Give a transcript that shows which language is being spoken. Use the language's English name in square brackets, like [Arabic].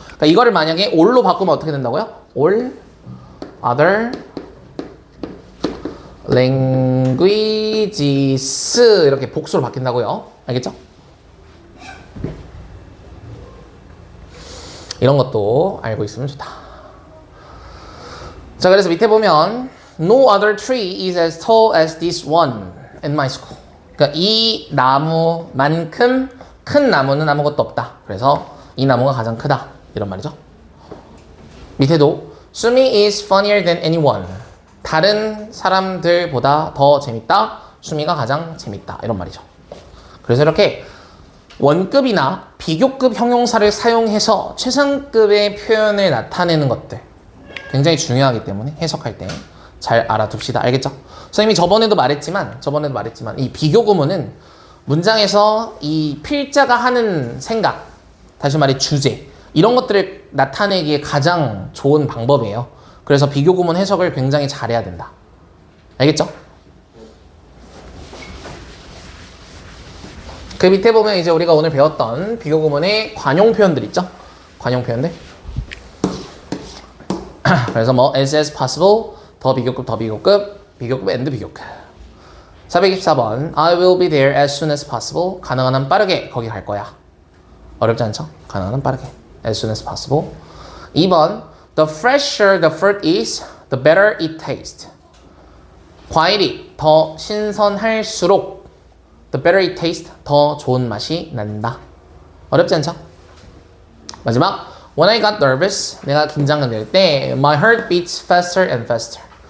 [Korean] 그러니까 이거를 만약에 all로 바꾸면 어떻게 된다고요? [English] all other languages [Korean] 이렇게 복수로 바뀐다고요. 알겠죠? 이런 것도 알고 있으면 좋다. 자, 그래서 밑에 보면 [English] No other tree is as tall as this one in my school. [Korean] 그러니까 이 나무만큼 큰 나무는 아무것도 없다. 그래서 이 나무가 가장 크다. 이런 말이죠. 밑에도 [English] 수미 is funnier than anyone. [Korean] 다른 사람들보다 더 재밌다. 수미가 가장 재밌다. 이런 말이죠. 그래서 이렇게 원급이나 비교급 형용사를 사용해서 최상급의 표현을 나타내는 것들 굉장히 중요하기 때문에 해석할 때 잘 알아둡시다. 알겠죠? 선생님이 저번에도 말했지만 이 비교구문은 문장에서 이 필자가 하는 생각, 다시 말해 주제, 이런 것들을 나타내기에 가장 좋은 방법이에요. 그래서 비교구문 해석을 굉장히 잘해야 된다. 알겠죠? 그 밑에 보면 이제 우리가 오늘 배웠던 비교구문의 관용 표현들 있죠? 관용 표현들. 그래서 뭐 as possible, 더 비교급, 비교급 and 비교급. [English] 424번 I will be there as soon as possible. [Korean] 가능한 한 빠르게 거기 갈 거야. 어렵지 않죠? 가능한 한 빠르게. [English] as soon as possible. 2번 the fresher the fruit is, the better it tastes. [Korean] 과일이 더 신선할수록 [English] the better it tastes, [Korean] 더 좋은 맛이 난다. 어렵지 않죠? 마지막 [English] when I got nervous, [Korean] 내가 긴장될 때 [English] my heart beats faster and faster.